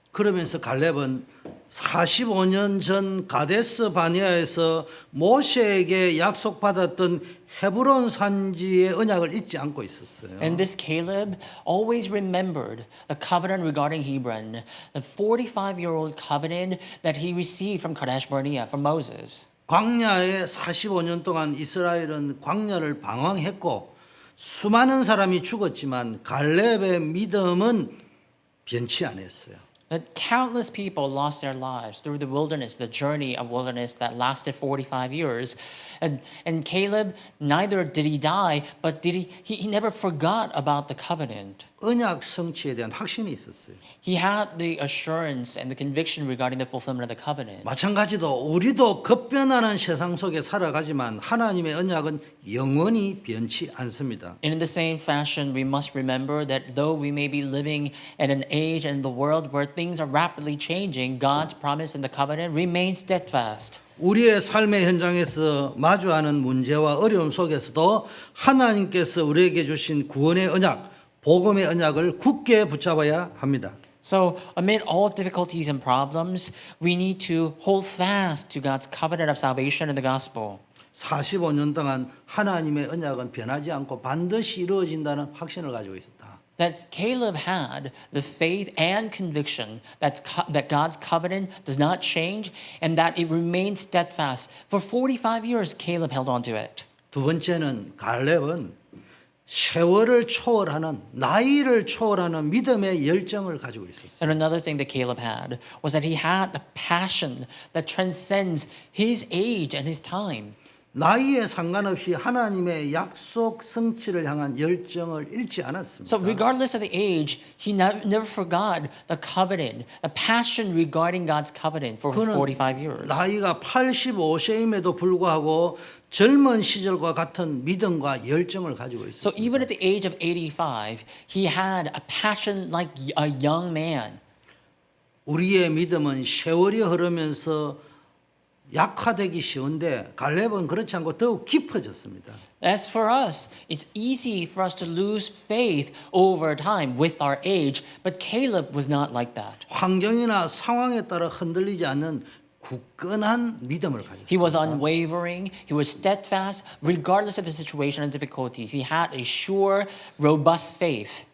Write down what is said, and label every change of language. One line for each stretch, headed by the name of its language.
Korean: 그러면서 갈렙은 45년 전 가데스 바니아에서 모세에게 약속받았던 헤브론 산지의 언약을 잊지 않고 있었어요.
English: And this Caleb always remembered the covenant regarding Hebron, the 45-year-old covenant that he received from Kadesh Barnea, from Moses.
Korean: 광야에 45년 동안 이스라엘은 광야를 방황했고 수많은 사람이 죽었지만 갈렙의 믿음은 변치 않았어요.
English: That countless people lost their lives through the wilderness, the journey of wilderness that lasted 45 years. And Caleb, neither did he die, but he never forgot about the covenant.
Korean: 언약 성취에 대한 확신이 있었어요.
English: He had the assurance and the conviction regarding the fulfillment of the covenant.
Korean: 마찬가지로 우리도 급변하는 세상 속에 살아가지만 하나님의 언약은 영원히 변치 않습니다.
English: And in the same fashion, we must remember that though we may be living in an age and the world where things are rapidly changing, God's promise in the covenant remains steadfast.
Korean: 우리의 삶의 현장에서 마주하는 문제와 어려움 속에서도 하나님께서 우리에게 주신 구원의 언약, 복음의 언약을 굳게 붙잡아야 합니다.
English: So, amid all difficulties and problems, we need to hold fast to God's covenant of salvation in the gospel.
Korean: 45년 동안 하나님의 언약은 변하지 않고 반드시 이루어진다는 확신을 가지고 있었다.
English: That Caleb had the faith and conviction that God's covenant does not change and that it remains steadfast. For 45 years, Caleb held on to it.
Korean: 두 번째는 갈렙은 세월을 초월하는 나이를 초월하는 믿음의 열정을 가지고 있었어요.
English: And another thing that Caleb had was that he had a passion that transcends his age and his time.
Korean: 나이에 상관없이 하나님의 약속 성취를 향한 열정을 잃지 않았습니다.
English: So regardless of the age, he never forgot the covenant, the passion regarding God's covenant for 45 years.
Korean: 나이가 85세임에도 불구하고 젊은 시절과 같은 믿음과 열정을 가지고
English: So
Korean: 있었습니다.
English: even at the age of 85, he had a passion like a young man.
Korean: 우리의 믿음은 세월이 흐르면서 약화되기 쉬운데 갈렙은 그렇지 않고 더욱 깊어졌습니다.
English: As for us, it's easy for us to lose faith over time with our age, but Caleb was not like that.
Korean: 환경이나 상황에 따라 흔들리지 않는 굳건한 믿음을 가졌습니다.
English: He was unwavering, he was steadfast, regardless of the situation and difficulties. He had a sure, robust faith.